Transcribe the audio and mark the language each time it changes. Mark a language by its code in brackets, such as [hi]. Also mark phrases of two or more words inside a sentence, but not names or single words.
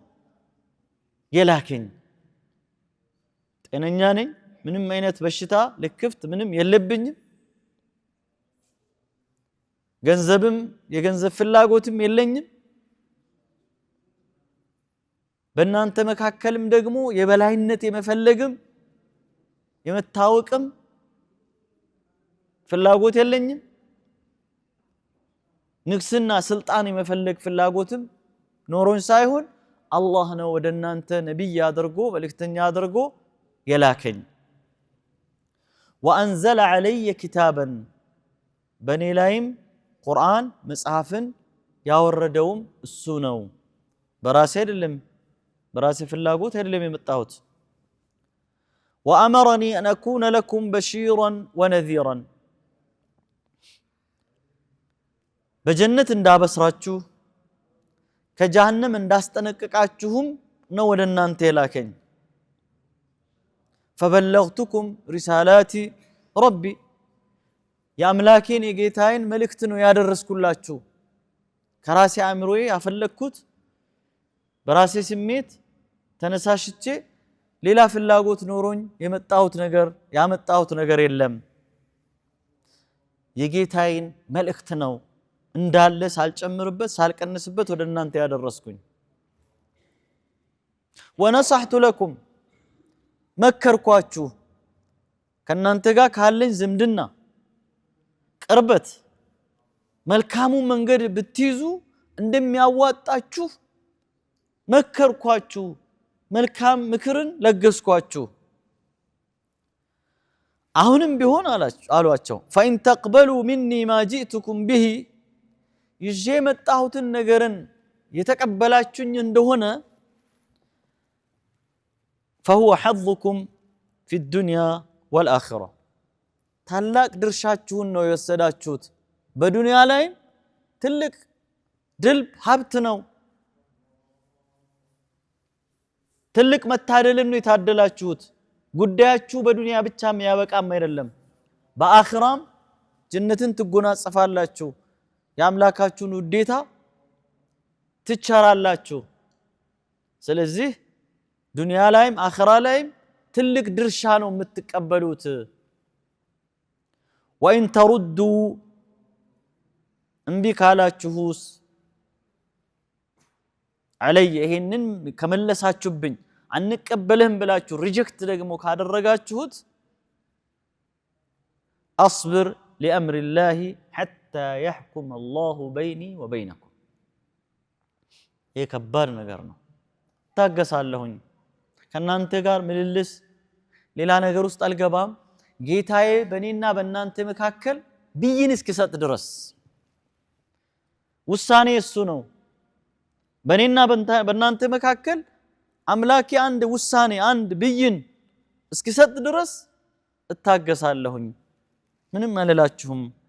[am] የላከኝ ጤነኛ ነኝ ምንም አይነት በሽታ ለክፍት ምንም የለብኝም ገንዘብም የገንዘብ ፍላጎትም የለኝም በእናንተ መካከልም ደግሞ የበላይነት የመፈለግም የመታወቅም ፍላጎት የለኝም ንግስና ስልጣን የመፈለግ ፍላጎትም ኖሮኝ ሳይሆን አላህ ነው ወደ እናንተ ነብይ አድርጎ መልእክተኛ አድርጎ የላከኝ [ar] وأنزل علي كتابا [am] በኔ ላይም ቁርአን መጽሐፍን ያወረደውም እሱ ነው በራሴ አይደለም በራሴ ፍላጎት አይደለም የመጣሁት [ar] وأمرني أن أكون لكم بشيرا ونذيرا [am] በጀነት እንዳበስራችሁ ከጀሃነም እንዳስጠነቅቃችሁም ነው ወደ እናንተ የላከኝ [ar] فبلغتكم رسالات ربي [am] የአምላኬን የጌታዬን መልእክት ነው ያደረስኩላችሁ ከራሴ አእምሮዬ ያፈለኩት በራሴ ስሜት ተነሳሽቼ ሌላ ፍላጎት ኖሮኝ ያመጣሁት ነገር የለም የጌታዬን መልእክት ነው እንዳለ ሳልጨምርበት ሳልቀንስበት ወደ እናንተ ያደረስኩኝ [ar] ونصحت لكم [am] መከርኳችሁ ከናንተ ጋር ካለኝ ዝምድና ቅርበት መልካሙ መንገድ ብትይዙ እንደሚያዋጣችሁ መከርኳችሁ መልካም ምክርን ለገስኳችሁ አሁንም ቢሆን አሏቸው [ar] فإن تقبلوا مني ما جئتكم به [am] ይዤ መጣሁትን ነገርን የተቀበላችሁኝ እንደሆነ [ar] فهو حظكم في الدنيا والآخرة [am] ታላቅ ድርሻችሁን ነው የወሰዳችሁት በዱንያ ላይ ትልቅ ድልብ ሀብት ነው ትልቅ መታደልን ነው የታደላችሁት ጉዳያችሁ በዱንያ ብቻም ያበቃም አይደለም በአኺራም ጀነትን ትጎናጸፋላችሁ የአምላካችሁን ውዴታ ትቻራላችሁ ስለዚህ ዱንያ ላይም አኺራ ላይም ትልቅ ድርሻ ነው የምትቀበሉት [ar] وإن تردوا [am] እምቢ ካላችሁስ علي ይሄንን ከመለሳችሁብኝ አንቀበልህም ብላችሁ ሪጀክት ደግሞ ካደረጋችሁት [ar] أصبر لأمر الله حتى يحكم الله بيني وبينكم [am] ይሄ ከባድ ነገር ነው ታገሳለሁኝ ከናንተ ጋር ምልልስ ሌላ ነገር ውስጥ አልገባም ጌታዬ በእኔና በእናንተ መካከል ብይን እስኪሰጥ ድረስ ውሳኔ እሱ ነው በእኔና በእናንተ መካከል አምላኬ አንድ ውሳኔ አንድ ብይን እስኪሰጥ ድረስ እታገሳለሁኝ ምንም አልላችሁም